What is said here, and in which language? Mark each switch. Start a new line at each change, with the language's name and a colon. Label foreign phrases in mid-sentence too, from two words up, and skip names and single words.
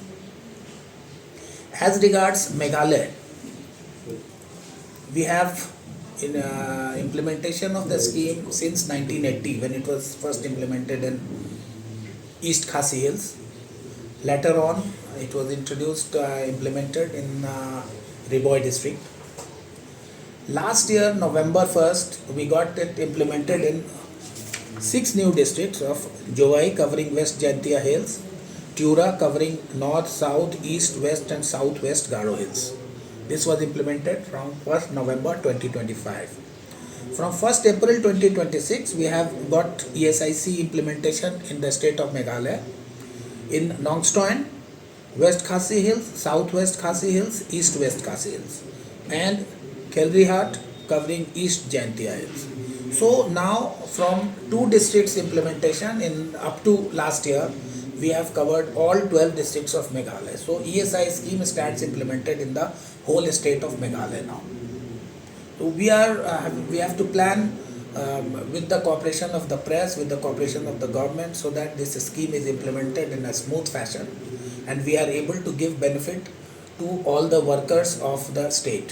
English: As regards Meghalaya, we have in implementation of the scheme since 1980, when it was first implemented in East Khasi Hills. Later on, it was implemented in Kyrwoh district. Last year, November 1st, we got it implemented in 6 new districts of Joai covering West Atiar Hills, Tura covering North, South, East, West and Southwest Garo Hills. This was implemented from 1st November 2025. From 1st April 2026, we have got ESIC implementation in the state of Meghalaya in Nongstoin, West Khasi Hills, Southwest Khasi Hills, East-West Khasi Hills, and Kyrwoh covering East Atiar Hills. So now from 2 districts implementation in up to last year, we have covered all 12 districts of Meghalaya. So ESI scheme starts implemented in the whole state of Meghalaya now. So we have to plan with the cooperation of the press, with the cooperation of the government, so that this scheme is implemented in a smooth fashion and we are able to give benefit to all the workers of the state.